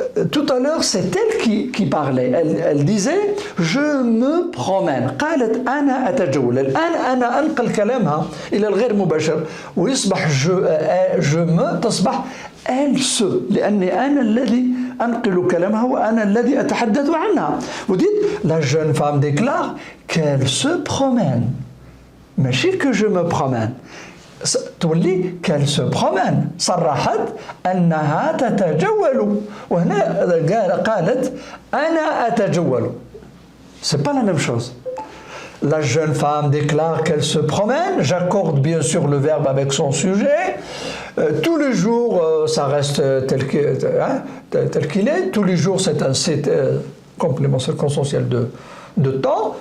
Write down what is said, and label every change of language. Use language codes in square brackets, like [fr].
[fr] Tout à l'heure, c'est elle qui parlait. Elle disait je me promène. [ar] قالت أنا أتجول. الآن أنا أنقل كلامها إلى الغير مباشر ويصبح [fr] je me [ar] تصبح [fr] elle se [ar] لأني أنا الذي أنقل كلامها وأنا الذي أتحدث عنها. [fr] Vous dites la jeune femme déclare qu'elle se promène. [ar] ماشي [fr] que je me promène. [ar] تولي [fr] qu'elle se promène. [ar] صرحت أنها تتجول وهنا قالت أنا أتجول. [fr] C'est pas la même chose. La jeune femme déclare qu'elle se promène. J'accorde bien sûr le verbe avec son sujet. Tous les jours, ça reste tel qu'il est. Tous les jours, c'est un complément circonstanciel de temps.